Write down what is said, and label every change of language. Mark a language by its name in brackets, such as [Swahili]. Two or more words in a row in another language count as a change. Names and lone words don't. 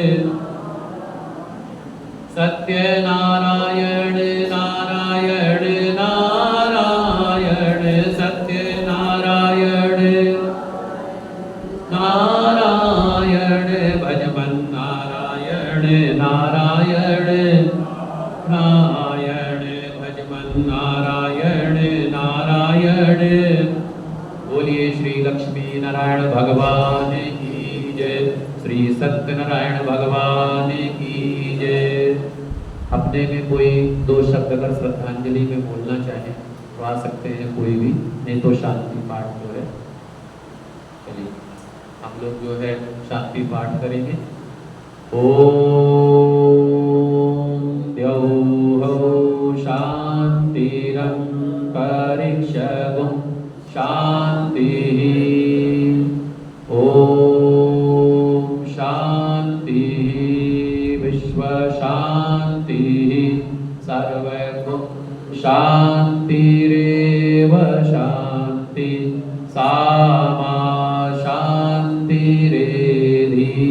[Hindi] सत्य नारायण नारायण नारायण, सत्य नारायण नारायण, भजमन नारायण नारायण नारायण, भजमन नारायण नारायण। बोलिए श्री लक्ष्मी नारायण भगवान की जय, श्री सत्यनारायण भगवान की जय। अपने में कोई दो शब्द अगर श्रद्धांजलि में बोलना चाहे तो आ सकते हैं, कोई भी, नहीं तो शांति पाठ जो है, चलिए हम लोग जो है शांति पाठ करेंगे। [Sanskrit] ओम द्यौः शान्तिरन्तरिक्षगुं शान्तिः, ओम शान्तिः विश्व शान्तिः, सर्वगुं शान्तिरेव शान्ति, सामा शान्तिरेधि।